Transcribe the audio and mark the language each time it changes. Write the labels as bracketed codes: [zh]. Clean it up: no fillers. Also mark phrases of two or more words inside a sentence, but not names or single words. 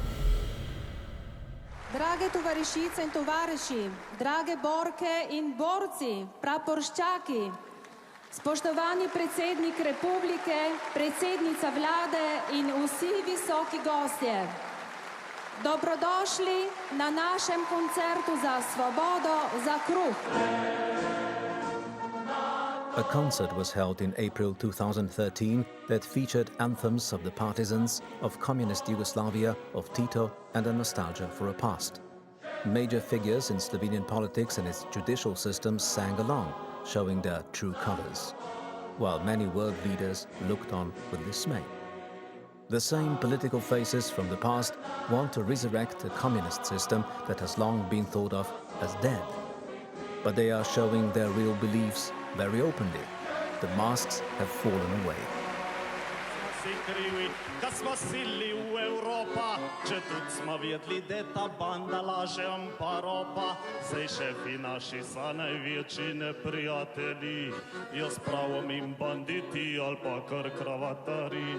[sl] Drage tovarišice in tovariši, drage borke in borci, praporščaki, spoštovani predsednik republike, predsednica vlade in vsi visoki gostje. Dobrodošli na našem koncertu za svobodo, za kruh. [en] A concert was held in April 2013 that featured anthems of the partisans of communist Yugoslavia, of Tito, and a nostalgia for a past. Major figures in Slovenian politics and its judicial system sang along, showing their true colors, while many world leaders looked on with dismay. The same political faces from the past want to resurrect a communist system that has long been thought of as dead. But they are showing their real beliefs very openly. The masks have fallen away. [sl] Da smo sili v Evropa, če tudi smo vedli, da ta banda laže pa ropa. Zdaj šefi naši so največji neprijatelji, jaz pravom im banditi ali pa kar kravatari.